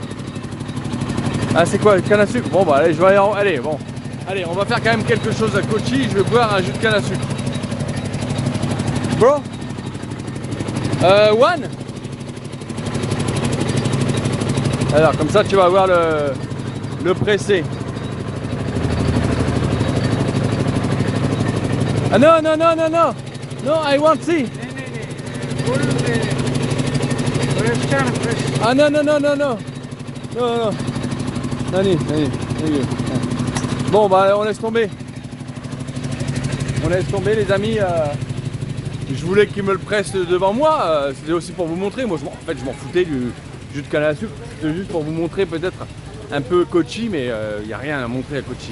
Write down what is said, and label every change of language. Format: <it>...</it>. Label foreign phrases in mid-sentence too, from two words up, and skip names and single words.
<fr>Ah, c'est quoi, canne à sucre? Bon, bah allez, je vais aller. Allez, bon. Allez, on va faire quand même quelque chose à Kochi. Je vais boire un jus de canne à sucre.</fr> <en>Bro? One?</en> <fr>Alors comme ça tu vas voir le pressé. Ah non, non, non, non, non.</fr> <en>No, I want see.</en> <fr>Ah non, non, non, non, non. Non, non.</fr> <ml>Nani, nani.</ml> <fr>Bon, bah on laisse tomber. On laisse tomber les amis. Je voulais qu'ils me le pressent devant moi. C'était aussi pour vous montrer. Moi, en fait, je m'en foutais du jus de canne à sucre. C'était juste pour vous montrer peut-être un peu Kochi, mais il n'y a rien à montrer à Kochi.</fr>